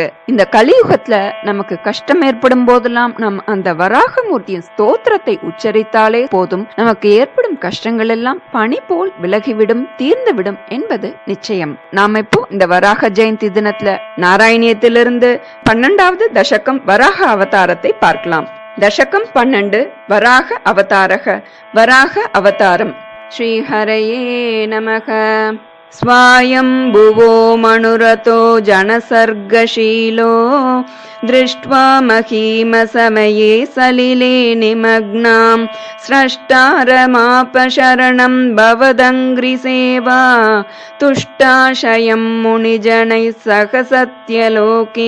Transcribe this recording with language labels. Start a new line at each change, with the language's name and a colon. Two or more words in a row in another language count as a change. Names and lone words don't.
Tamil: இந்த கலியுகத்துல நமக்கு கஷ்டம் ஏற்படும் போதெல்லாம் நாம் அந்த வராக மூர்த்தியின் ஸ்தோத்திரத்தை உச்சரித்தாலே போதும், நமக்கு ஏற்படும் கஷ்டங்கள் எல்லாம் பனி போல் விலகிவிடும், தீர்ந்துவிடும் என்பது நிச்சயம். நாம இப்போ இந்த வராக ஜெயந்தி தினத்துல நாராயணியத்திலிருந்து 12வது தசகம் வராக அவதாரத்தை பார்க்கலாம். தசகம் 12 வராக அவதாரக. வராக அவதாரம்.
Sanskrit: श्री हरये नमः. स्वायम्भुवो मनुरतो जनसर्गशीलो दृष्ट्वा महीमसमये सलिले निमग्नां स्रष्टारमापशरणं भवदङ्घ्रिसेवा तुष्टाशयं मुनिजनैः सह सत्यलोके